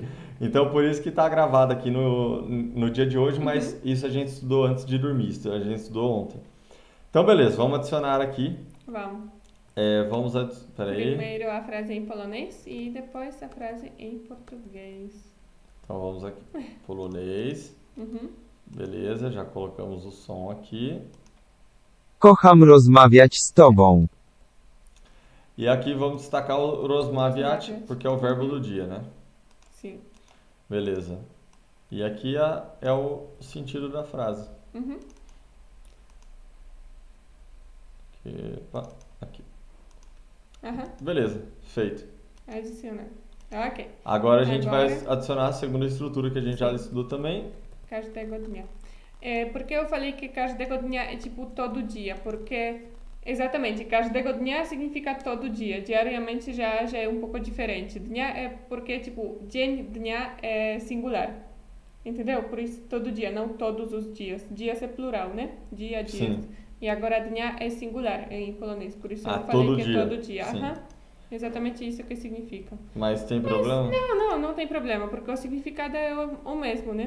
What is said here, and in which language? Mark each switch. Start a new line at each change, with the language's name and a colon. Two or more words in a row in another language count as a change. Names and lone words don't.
Portuguese: Então, por isso que está gravado aqui no dia de hoje, mas isso a gente estudou antes de dormir, isso a gente estudou ontem. Então, beleza, vamos adicionar aqui. Vamos. Peraí. Primeiro a frase em polonês e depois a frase em português. Então, vamos aqui. Polonês. Beleza, já colocamos o som aqui.
Polish: Kocham rozmawiać z tobą.
Portuguese: E aqui vamos destacar o rozmawiać, porque é o verbo do dia, né? Sim. Beleza. E aqui é o sentido da frase. Aqui. Beleza, feito. Adicionar. Ok. Agora a gente vai adicionar a segunda estrutura que a gente já estudou também.
Polish: Każdego dnia.
Portuguese: Por que eu falei que
Polish: każdego dnia
Portuguese: é tipo todo dia? Porque, exatamente,
Polish: każdego dnia
Portuguese: significa todo dia. Diariamente já é um pouco diferente. Dnia é porque, tipo,
Polish: dzień, dnia
Portuguese: é singular. Entendeu? Por isso todo dia, não todos os dias. Dias é plural, né? Dia, dias. Sim. E agora dnia é singular em polonês. Por isso eu falei todo que dia. é todo dia. Sim. Exatamente isso que significa. Mas tem problema? Não tem problema, porque o significado é o mesmo, né?